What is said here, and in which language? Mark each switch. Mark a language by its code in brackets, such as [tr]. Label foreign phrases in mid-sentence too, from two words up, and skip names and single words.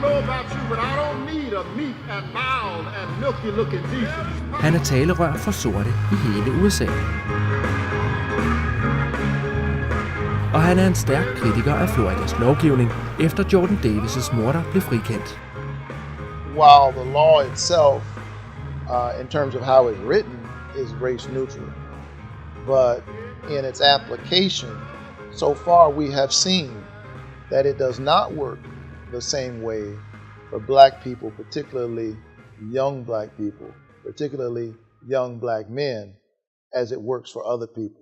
[da] Han er talerør for sorte i hele USA. Og han er en stærk kritiker af Floridas lovgivning, efter Jordan Davis' morder blev frikendt. [en] While the law itself, in terms of how it's written, is race neutral, but in its application, so far we have seen that it does not work the same way for black people, particularly young black people, particularly young black men, as it works for other people.